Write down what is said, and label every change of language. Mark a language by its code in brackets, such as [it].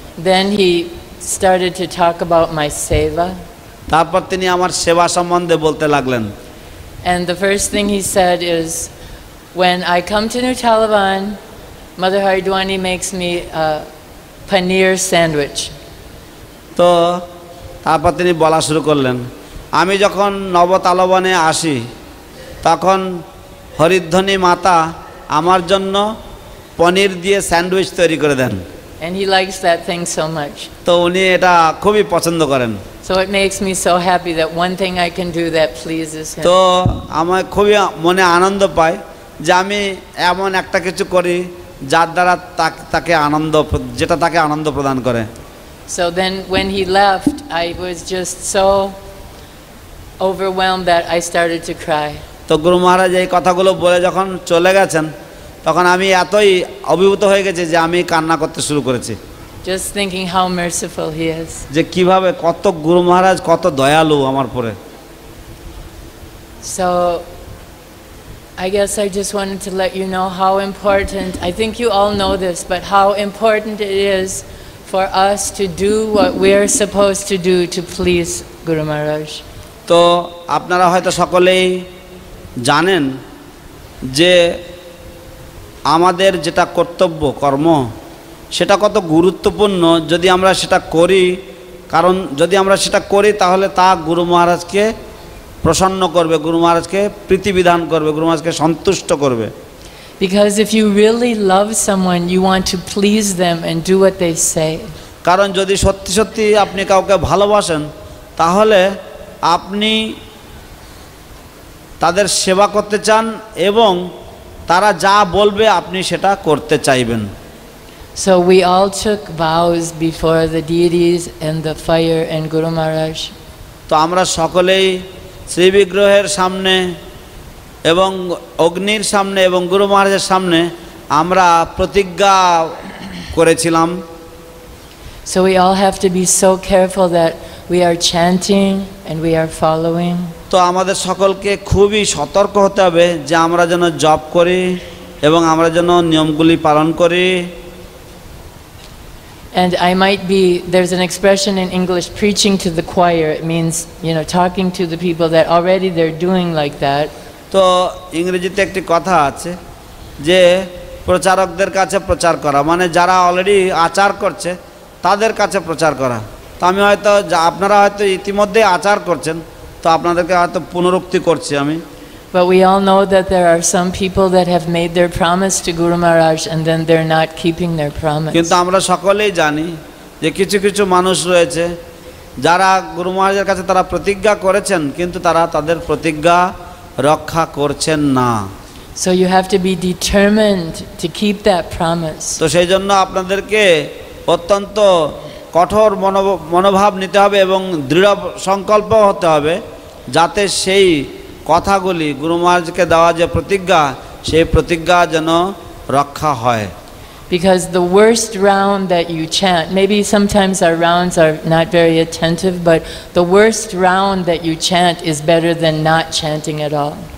[en] Then he started to talk about my seva. [bn] তারপর তিনি আমার সেবা সম্বন্ধে বলতে লাগলেন। [en] And the first thing he said is, when I come to New Taliban, Mother Haridwani makes me a paneer sandwich. [bn] তো তারপর তিনি বলা শুরু করলেন, আমি যখন নবতালবনে আসি তখন হরিধ্বনি মাতা আমার জন্য পনির দিয়ে স্যান্ডউইচ তৈরি করে দেন। [en] And he likes that thing so much. [bn] তো উনি এটা খুবই পছন্দ করেন। [en] So it makes me so happy that one thing I can do that pleases him. [bn] তো আমার খুবই মনে আনন্দ পায় যে আমি এমন একটা কিছু করি যার দ্বারা তাকে আনন্দ, যেটা তাকে আনন্দ প্রদান করে। [en] So then when he left, I was just so overwhelmed that I started to cry. [bn] তো গুরু মহারাজ এই কথাগুলো বলে যখন চলে গেছেন তখন আমি এতই অভিভূত হয়ে গেছি যে আমি কান্না করতে শুরু করেছি। [en] Just thinking how merciful he is. [bn] যে কিভাবে কত গুরু মহারাজ কত দয়ালু আমার পরে। [en] So I guess I just wanted to let you know how important, I think you all know this, but how important it is for us to do what we're supposed to do to please Guru Maharaj. [bn] তো আপনারা হয়তো সকলেই জানেন যে আমাদের যেটা কর্তব্য কর্ম সেটা কত গুরুত্বপূর্ণ যদি আমরা সেটা করি, কারণ যদি আমরা সেটা করি তাহলে তা গুরু মহারাজকে প্রসন্ন করবে, গুরু মহারাজকে প্রীতিবিধান করবে, গুরু মহারাজকে সন্তুষ্ট করবে। [en] Because if you really love someone, you want to please them and do what they say. [bn] কারণ যদি সত্যি সত্যি আপনি কাউকে ভালোবাসেন তাহলে আপনি তাদের সেবা করতে চান এবং তারা যা বলবে আপনি সেটা করতে চাইবেন। [en] So we all took vows before the deities and the fire and Guru Maharaj. [bn] তো আমরা সকলেই শ্রী বিগ্রহের সামনে এবং অগ্নির সামনে এবং গুরু মহারাজের সামনে আমরা প্রতিজ্ঞা করেছিলাম। [en] So we all have to be so careful that we are chanting and we are following. [bn] তো আমাদের সকলকে খুবই সতর্ক হতে হবে যে আমরা যেন জপ করি এবং আমরা যেন নিয়মগুলি পালন করি। [en] And I might be, there's an expression in English, preaching to the choir. It means, talking to the people that already they're doing like that. [bn] তো ইংরেজিতে একটি কথা আছে যে প্রচারকদের কাছে প্রচার করা, মানে যারা অলরেডি আচার করছে তাদের কাছে প্রচার করা। তো আমি হয়তো আপনারা হয়তো ইতিমধ্যে আচার করছেন, তো আপনাদেরকে হয়তো পুনরুক্তি করছি আমি। [en] But we all know that there are some people that have made their promise to Guru Maharaj and then they're not keeping their promise. [bn] কিন্তু আমরা সকলেই জানি যে কিছু কিছু মানুষ রয়েছে যারা গুরু মহারাজের কাছে তারা প্রতিজ্ঞা করেছেন কিন্তু তারা তাদের প্রতিজ্ঞা রক্ষা করছেন না। [en] So you have to be determined to keep that promise. [bn] তো সেই জন্য আপনাদেরকে অত্যন্ত কঠোর মনোভাব নিতে হবে এবং দৃঢ় সংকল্প হতে হবে যাতে সেই কথাগুলি গুরু মহারাজকে দেওয়া যে প্রতিজ্ঞা সেই প্রতিজ্ঞা যেন রক্ষা হয়। [en] Because the worst round that you chant, maybe sometimes our rounds are not very attentive, but the worst round that you chant is better than not chanting at all.